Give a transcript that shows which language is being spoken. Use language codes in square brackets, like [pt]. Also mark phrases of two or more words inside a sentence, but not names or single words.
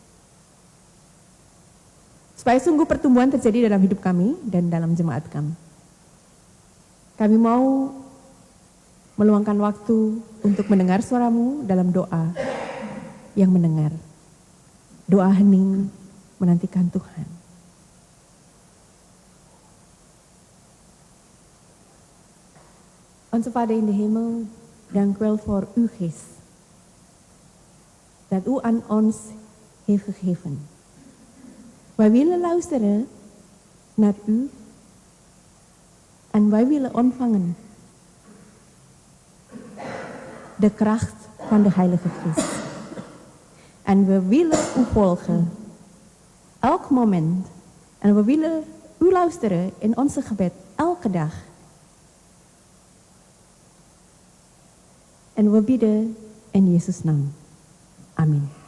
[id] Supaya sungguh pertumbuhan terjadi dalam hidup kami dan dalam jemaat kami. Kami mau meluangkan waktu untuk mendengar suaramu dalam doa yang mendengar. Doa hening menantikan Tuhan. [nl] Onze Vader in de hemel, dank u wel voor uw geest. Dat u aan ons heeft gegeven. Wij willen luisteren naar u. En wij willen ontvangen de kracht van de Heilige Geest. En we willen u volgen. Elk moment. En we willen u luisteren in onze gebed. Elke dag. En we bidden in Jezus' naam. Amin.